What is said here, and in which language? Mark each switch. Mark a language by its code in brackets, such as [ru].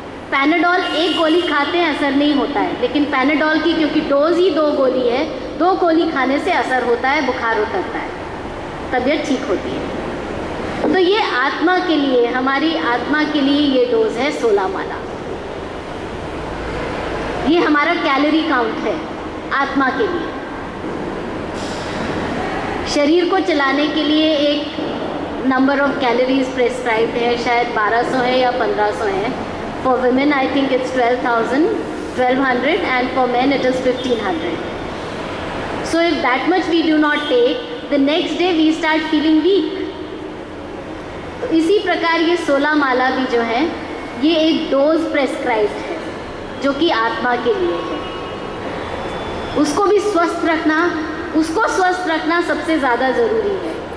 [hi] Panadol 1 गोली खाते हैं असर नहीं होता है, लेकिन पैनाडॉल की क्योंकि डोज ही 2 गोली है, 2 गोली खाने से असर होता है, बुखार उतरता है, तबीयत ठीक होती है। तो ये आत्मा के लिए, हमारी आत्मा के लिए ये डोज है 16 माला। ये हमारा कैलोरी काउंट है आत्मा के लिए। शरीर को चलाने के लिए एक [en] number of calories prescribed [hi] है, शायद 1200 है या 1500 है। [en] For women, I think it's 1200, and for men it is 1500. So if that much we do not take, the next day we start feeling weak. [hi] तो इसी प्रकार ये 16 माला भी जो है, ये एक डोज प्रेस्क्राइब्ड है जो कि आत्मा के लिए है। उसको भी स्वस्थ रखना, उसको स्वस्थ रखना सबसे ज़्यादा ज़रूरी है।